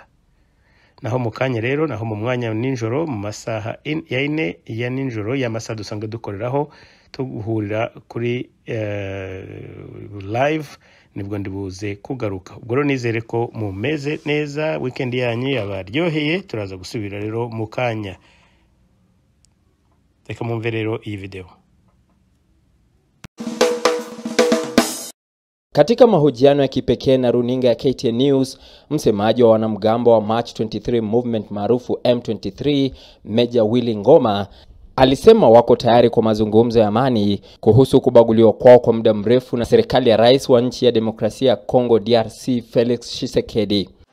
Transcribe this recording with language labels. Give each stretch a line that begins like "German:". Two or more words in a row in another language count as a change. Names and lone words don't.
Kinyarwanda: Naho mu kanya rero, naho mu mwanya ninjoro mu masaha ya 4 ya ninjoro y'amasaha dusanga dukoreraho tuguhurira kuri live, nibwo ndibuze kugaruka. Ubwo rero nizere ko mumeze neza, weekend yanyu yabaryoheye. Turaza gusubira rero mu kanya. Reka mumve rero iyi video.
Swahili: Katika mahojiano ya kipekee na runinga ya KTN News, msemaji wa wanamgambo wa March 23 movement maarufu M23, Meja Willy Ngoma, alisema wako tayari kwa mazungumzo ya amani kuhusu kubaguliwa kwao kwa muda mrefu na serikali ya rais wa nchi ya demokrasia ya Kongo DRC Felix Tshisekedi.